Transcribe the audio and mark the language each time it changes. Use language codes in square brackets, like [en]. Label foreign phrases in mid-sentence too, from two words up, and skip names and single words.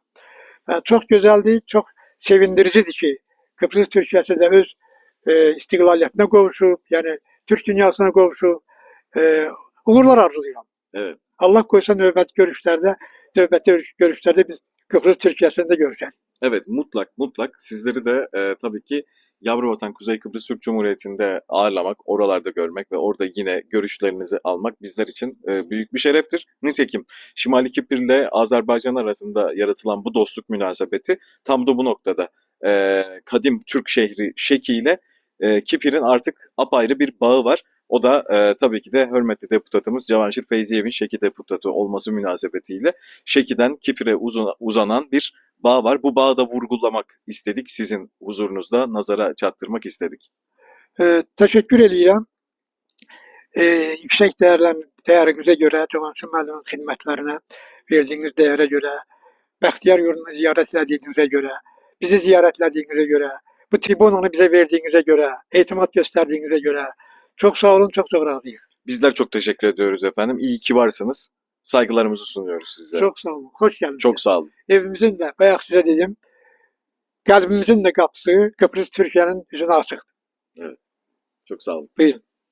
[az] Çox gözəldir, çox sevindiricidir ki, Kıbrıs Türkiyəsi də öz istiqlaliyyətinə qovuşub, yəni Türk dünyasına qovuşub. Uğurlar arzulayıram. [tr] Evet. [az] Allah koysa növbəti görüşlərdə biz Kıbrıs Türkiyəsində görüşərik. [tr] Evet, mutlak sizleri de tabii ki yavru vatan Kuzey Kıbrıs Türk Cumhuriyeti'nde ağırlamak, oralarda görmek ve orada yine görüşlerinizi almak bizler için büyük bir şereftir. Nitekim Şimali Kipr ile Azerbaycan arasında yaratılan bu dostluk münasebeti tam da bu noktada kadim Türk şehri Şeki ile Kipir'in artık apayrı bir bağı var. O da tabii ki de hürmetli deputatımız Cavanşir Feyziyev'in Şeki deputatı olması münasebetiyle Şeki'den Kipir'e uzanan bir bağ var. Bu bağı da vurgulamak istedik. Sizin huzurunuzda nazara çarptırmak istedik. [az] Təşəkkür eləyirəm. Yüksək dəyərinizə görə, Cavanşir müəllimin xidmətlərinə verdiyiniz dəyərə görə, Bəxtiyar yurdunu ziyarət etdiyinizə görə, bizi ziyarət etdiyinizə görə, bu tribunanı bizə verdiyinizə görə, etimad göstərdiyinizə görə çox sağ olun, çox razıyıq. [tr] Bizler çok teşekkür ediyoruz efendim. İyi ki varsınız. Saygılarımızı sunuyoruz sizlere. [az] Çox sağ olun, xoş gəlmisiniz. [tr] Çok sağ olun. [az] Evimizin də, bayaq sizə dedim, Qəlbimizin də qapısı Kıbrıs Türkiyənin üzünə açıqdır. [tr] Çok sağ olun. Buyurun.